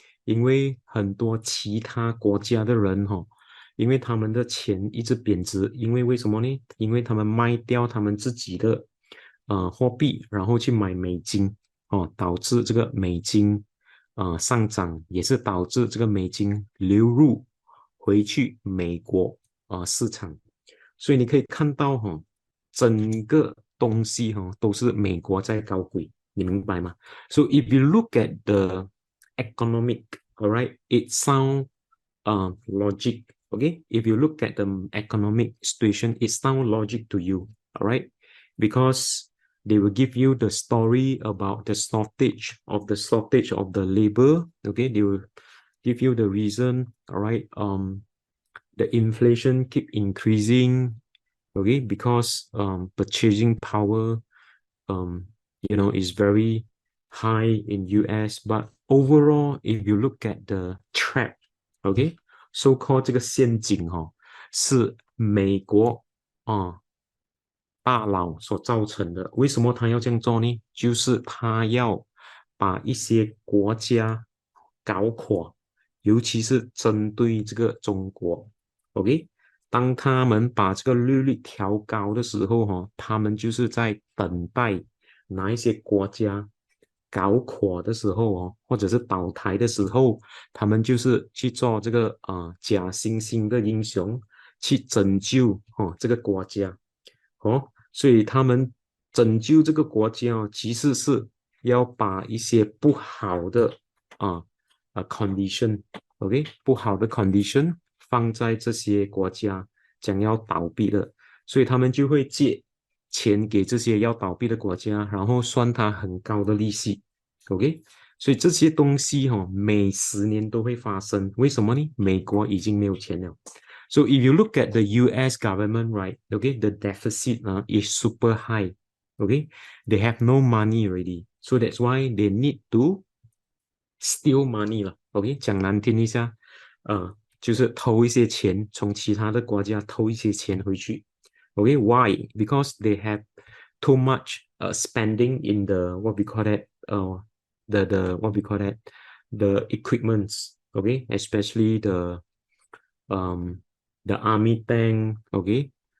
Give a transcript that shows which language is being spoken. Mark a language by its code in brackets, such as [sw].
[zh] 因为很多其他国家的人因为他们的钱一直贬值，因为为什么呢？因为他们卖掉他们自己的货币，然后去买美金导致这个美金上涨，也是导致这个美金流入回去美国市场。所以你可以看到整个东西都是美国在搞鬼，你明白吗？ [en] So if you look at the economic, all right, it sound logic, okay? If you look at the economic situation, it sound logic to you, all right? Because they will give you the story about the shortage of the labor, okay? They will give you the reason, all right? The inflation keep increasing, okay? Because purchasing power, is very high in US. But overall, if you look at the trap, okay, so-called [zh] 这个陷阱是美国大佬所造成的。为什么他要这样做呢？就是他要把一些国家搞垮，尤其是针对这个中国。 OK， 当他们把这个利率调高的时候他们就是在等待哪一些国家搞垮的时候或者是倒台的时候，他们就是去做这个假惺惺的英雄，去拯救这个国家所以他们拯救这个国家其实是要把一些不好的 condition，OK， 不好的 condition 放在这些国家将要倒闭的，所以他们就会借钱给这些要倒闭的国家，然后算它很高的利息 ，OK， 所以这些东西每10年都会发生，为什么呢？美国已经没有钱了。 [en] So if you look at the US government, right, okay, the deficit is super high, okay? They have no money already. So that's why they need to steal money 了 ，OK？ [zh] 讲难听一下，就是偷一些钱，从其他的国家偷一些钱回去。 [en] Okay, why? Because they have too much spending in the what we call that the what we call that the equipments. Okay, especially the army tank. Okay,